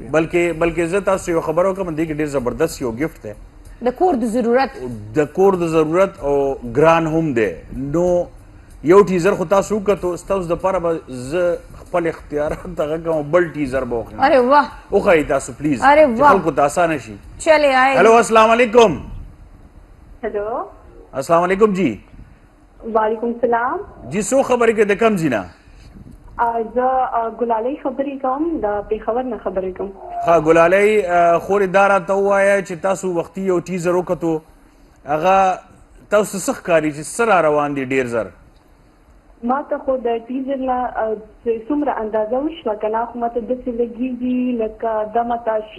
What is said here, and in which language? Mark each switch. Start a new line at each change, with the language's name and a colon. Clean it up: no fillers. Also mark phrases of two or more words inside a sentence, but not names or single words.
Pashto: بلکې زه تاسو یو خبره وکړم دې کې ډېر زبردست یو ګفټ دی د کور د ضرورت او ګران هم دی نو یو ټیزر خو تاسو وکړو ستاسو دپاره به زه خپل اختیارات دغه کوم بل ټیزر به وښیم
Urdu: ارے واه
Pashto: وښایي تاسو پلیز
Urdu: ارے واه
Pashto: خلکو ته اسانه شي
Urdu: چلے آئے ہیلو السلام علیکم ہیلو السلام علیکم جی وعلیکم السلام
Pashto: جی سو خبرې کې د کم ځینه زه ګلالۍ خبرې کوم د پېښور نه خبرې کوم ها ګلالۍ خورې دا راته ووایه چې تاسو وختي یو ټیزر وکتو هغه تاسو څه ښکاري چې څه را روان دي ډېر زر ما ته خو د ټیزر نه څومره اندازه وشوه که نه خو ما ته داسې لګېږي لکه دا ماته